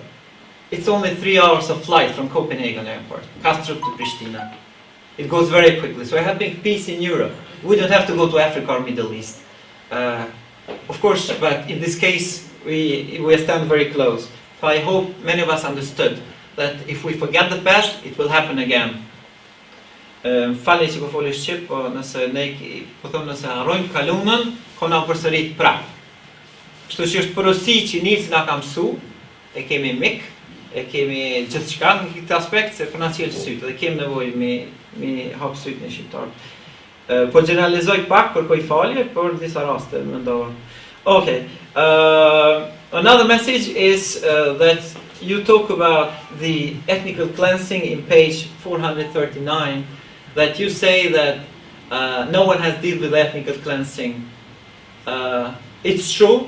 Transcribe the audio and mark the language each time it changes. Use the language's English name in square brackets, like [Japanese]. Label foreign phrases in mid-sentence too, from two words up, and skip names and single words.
[English] It's only 3 hours of flight from Copenhagen airport, Kastriot to Pristina. It goes very quickly. So we're helping peace in Europe. We don't have to go to Africa or Middle East. Of course, but in this case, we stand very close. So I hope many of us understood that if we forget the past, it will happen again. [Albanian] Falni që po foli shqip, po nëse ne po them nëse harrojmë kalumën, kona përsërit prap. Kështu që është porosi që Niels na ka mësu, e kemi mik, e kemi gjithçka në këtë aspekt, se po na sjell sytë dhe kemi nevojë me hap sytë në shqiptar. Po generalizoj pak, kërkoj falje, por disa raste mendova. [English] Okay. Another message is that you talk about the ethnical cleansing in page 439, that you say that no one has dealt with ethnical cleansing. It's true.